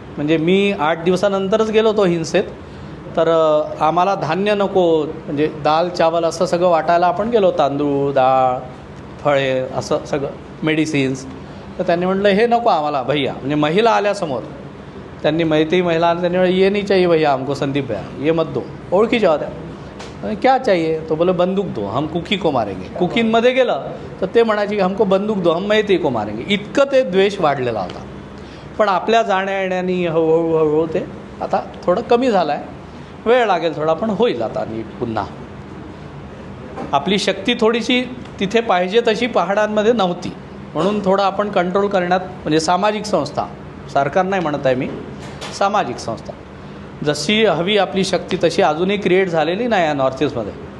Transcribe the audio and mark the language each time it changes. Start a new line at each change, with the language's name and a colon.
Marathi: म्हणजे मी 8 दिवसानंतरच गेलो होतो हिंसेत, तर आम्हाला धान्य नको, म्हणजे दाल चावल असं सगळं वाटायला आपण गेलो, तांदूळ डाळ फळे असं सगळं मेडिसिन्स. तर त्यांनी म्हटलं हे नको आम्हाला भैया, म्हणजे महिला आल्यासमोर त्यांनी मैत्री महिला आल्या, त्यांनी म्हटलं
Hindi: ये नहीं चाहिए भैया हमको संदीप भैया, ये मत दो.
Marathi: ओळखीच्या होत्या.
Hindi: क्या चाहिए तो बोले बंदूक दो हम कुकी को मारेंगे.
Marathi: कुकींमध्ये गेलं तर ते म्हणायचे की
Hindi: हमको बंदूक दो हम मैत्री को मारेंगे.
Marathi: इतकं ते द्वेष वाढलेला होता. पण आपल्या जाण्या येण्यानी हळूहळू ते आता थोडं कमी झालं आहे. वेळ लागेल थोडा, पण होईल आता नीट पुन्हा. आपली शक्ती थोडीशी तिथे पाहिजे तशी पहाडांमध्ये नव्हती, म्हणून थोडं आपण कंट्रोल करण्यात, म्हणजे सामाजिक संस्था, सरकार नाही म्हणत आहे मी, सामाजिक संस्था जशी हवी आपली शक्ती तशी अजूनही क्रिएट झालेली नाही आहे नॉर्थ ईस्टमध्ये.